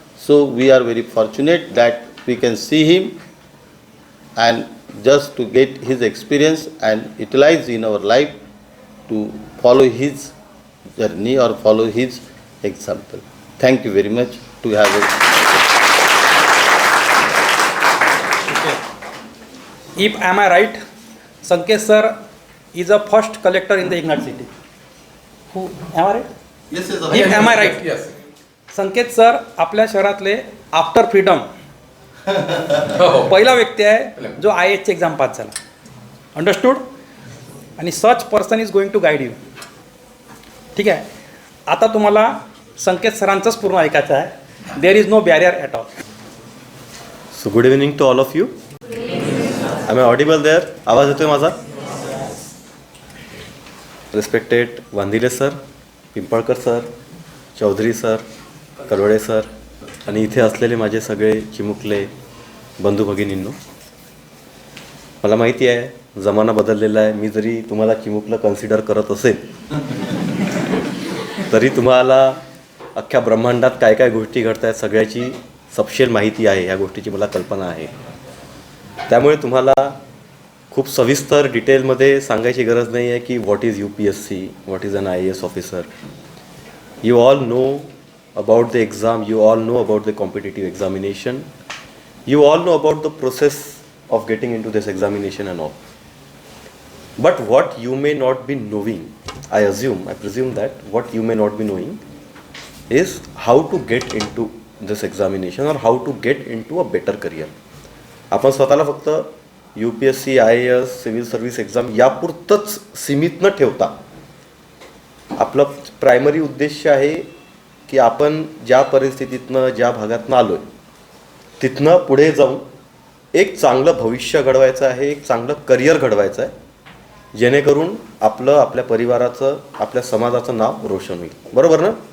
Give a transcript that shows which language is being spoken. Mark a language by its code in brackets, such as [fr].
[en] So we are very fortunate that we can see him and just to get his experience and utilize in our life to follow his journey or follow his example. Thank you very much to have it. If am I right, Sanket sir is a first collector in the Ignat city. Who am I right? Yes, If am I right? Yes. [mr] Sanket sir आपल्या शहरातले after freedom पहिला व्यक्ती आहे जो IAS ची exam pass झाला. Understood. [en] आणि such person is going to guide you. [mr] ठीक आहे. आता तुम्हाला संकेत सरांचंच पूर्ण ऐकायचं आहे. [en] There is no barrier at all. So good evening to all of you. I am audible there? [mr] आवाज येतोय माझा? Respected Wandile sir, Pimpalkar sir, Chaudhari sir, कलवडे sir आणि इथे असलेले माझे सगळे चिमुकले बंधू भगिनींनो, मला माहिती आहे जमाना बदललेला आहे. मी जरी तुम्हाला चिमुकलं कन्सिडर करत असेल तरी तुम्हाला अख्ख्या ब्रह्मांडात काय काय गोष्टी घडत आहेत सगळ्याची सपशेल माहिती आहे. ह्या गोष्टीची मला कल्पना आहे. त्यामुळे तुम्हाला खूप सविस्तर डिटेलमध्ये सांगायची गरज नाही आहे की [en] What is UPSC, what is an IAS officer. You all know about the exam, you all know about the competitive examination, you all know about the process of getting into this examination and all. But what you may not be knowing, I presume that what you may not be knowing is how to get into this examination or how to get into a better career. [mr] आपण स्वतःला फक्त UPSC, IAS, civil service exam यापुरतंच सीमित न ठेवता आपलं primary उद्देश आहे की आपण ज्या परिस्थितीतनं ज्या भागातनं आलो आहे तिथनं पुढे जाऊन एक चांगलं भविष्य घडवायचं आहे, एक चांगलं करिअर घडवायचं आहे, जेणेकरून आपलं, आपल्या परिवाराचं, आपल्या समाजाचं नाव रोशन होईल. बरोबर ना?